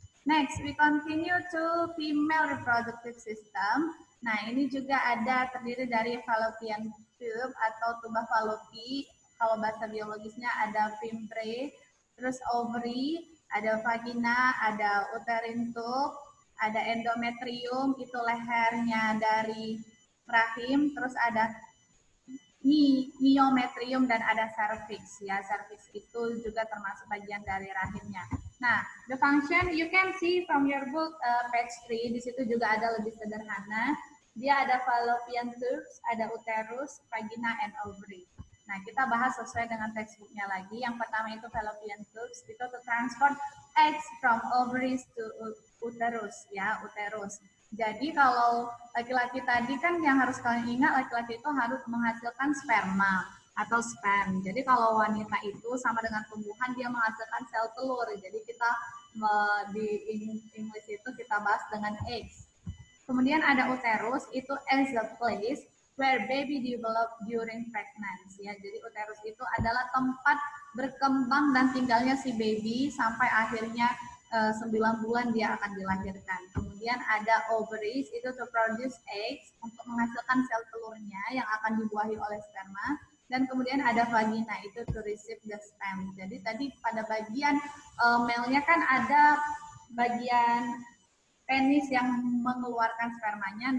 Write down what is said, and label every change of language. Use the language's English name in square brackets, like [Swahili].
[English] Next, we continue to female reproductive system. [Indonesian] Nah, ini juga ada terdiri dari fallopian tube atau tuba fallopi. Kalau bahasa biologisnya ada fimbre, terus ovary, ada vagina, ada uterine tube, ada endometrium, itu lehernya dari rahim, terus ada myometrium, dan ada cervix ya. Cervix itu juga termasuk bagian dari rahimnya. [English] Nah, the function you can see from your book page 3, [Indonesian] di situ juga ada lebih sederhana. Dia ada fallopian tubes, ada uterus, vagina, and ovary. Nah, kita bahas sesuai dengan textbooknya lagi. Yang pertama itu fallopian tubes, itu [English] to transport eggs from ovaries to uterus [Indonesian] ya, uterus. Jadi kalau laki-laki tadi kan yang harus kalian ingat, laki-laki itu harus menghasilkan sperma atau sperm. Jadi kalau wanita itu sama dengan tumbuhan, dia menghasilkan sel telur. Jadi kita di English itu kita bahas dengan eggs. Kemudian ada uterus, itu [English] as a place where baby develop during pregnancy ya. [Indonesian] Jadi uterus itu adalah tempat berkembang dan tinggalnya si baby sampai akhirnya 9 bulan dia akan dilahirkan. Kemudian ada ovaries, itu [English] to produce eggs, [Indonesian] untuk menghasilkan sel telurnya yang akan dibuahi oleh sperma. Dan kemudian ada vagina, itu [English] to receive the sperm. [Indonesian] Jadi tadi pada bagian male-nya kan ada bagian penis yang mengeluarkan spermanya.